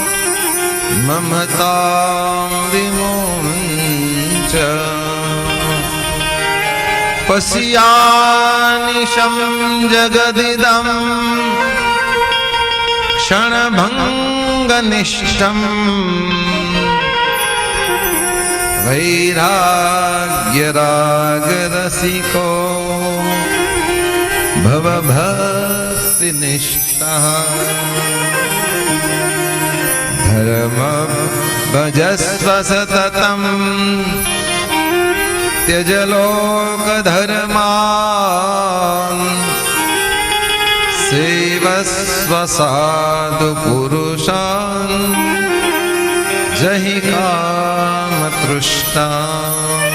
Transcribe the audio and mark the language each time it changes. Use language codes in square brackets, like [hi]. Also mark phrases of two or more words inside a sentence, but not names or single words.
[sa] ममता विमोच पश्यानिशम जगदिदम क्षणभंगनिष्ठम वैराग्यरागरसिको भवभक्तिनिष्ठः धर्म भजस्व सततम त्यज लोक धर्मान सेवस्व साधु पुरुषान जहि काम तृष्णा